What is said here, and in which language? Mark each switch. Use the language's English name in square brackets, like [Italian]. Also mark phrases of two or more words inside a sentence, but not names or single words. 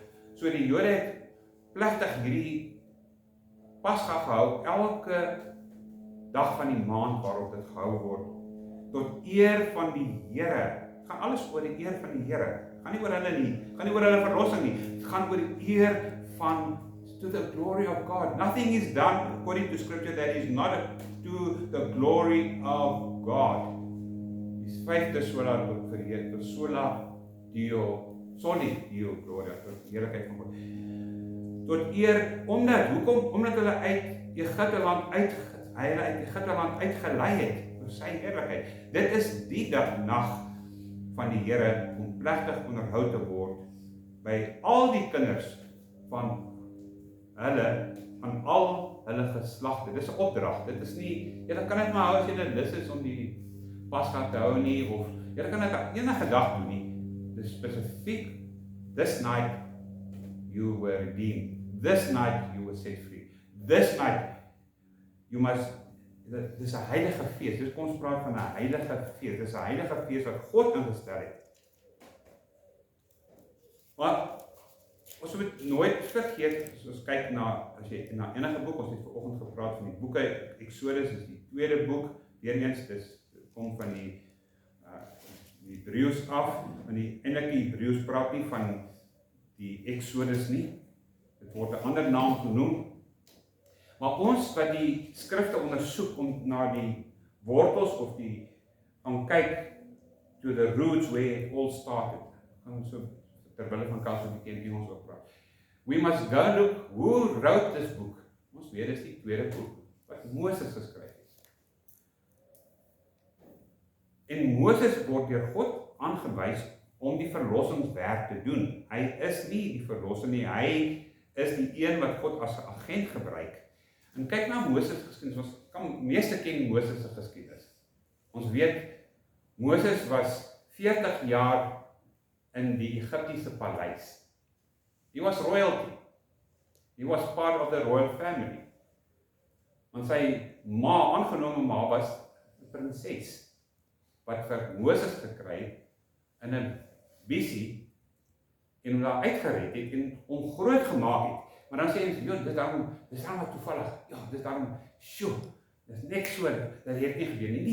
[Afrikaans] So die Jode het plegtig hierdie Pasga gehou elke dag van die maand waarop dit gehou word tot eer van die Here. Het gaan alles oor die eer van die Here. Gaan nie oor hulle nie, gaan nie oor hulle verlossing nie. Dit gaan oor die eer van [English] to the glory of God. Nothing is done according to scripture that is not to the glory of God. [Afrikaans] Die 5de [Latin] sola verheer, sola Dio, soli Dio gloria, [Afrikaans] tot die heerlikheid van God. Tot eer, omdat hulle uit Egipte land uitgelei het, vir sy heerlikheid. Dit is die nag van die Here om plegtig onderhou te word by al die kinders van al hulle geslagte. Dis 'n opdrag. Dit is nie, julle kan dit maar hou as julle lus is om die Pasga te hou nie, of julle kan dit enige dag doen nie. Dis spesifiek, [English] this night you were redeemed. This night you were set free. This night you must, [Afrikaans] dit is 'n heilige fees. Dis kom ons praat van 'n heilige fees. Dis 'n heilige fees wat God ingestel het. Maar ons moet nooit vergeet, as ons kyk na, as jy na enige boek, ons het vanoggend gepraat van die boeke, Exodus is die tweede boek, weereens, dit kom van die Hebreëus af, en eintlik die Hebreëus praat nie van die Exodus nie, dit word 'n ander naam genoem, maar ons wat die skrifte ondersoek om na die wortels of die, gaan kyk [English] to the roots where it all started, [Afrikaans] gaan so terwille van Kals 'n bietjie in Engels ook praat. [English] We must go look who wrote this book. [Afrikaans] Ons weet dis die tweede boek wat Moses geskryf het. En Moses word deur God aangewys om die verlossingswerk te doen. Hy is nie die verlosser nie, hy is die een wat God as 'n agent gebruik. En kyk na Moses geskiedenis, ons kan meeste ken Moses se geskiedenis. Ons weet Moses was 40 jaar in die Egiptiese paleis. [English] He was royalty. He was part of the royal family. [Afrikaans] Want sy aangenome ma was 'n prinses, wat vir Moses gekry in 'n visie, en hom daar uitgered het, en hom groot gemaak het. Maar dan sê ons, joh, dis daarom wat toevallig, ja, dis daarom, dis niks so, dat het nie gebeur nie.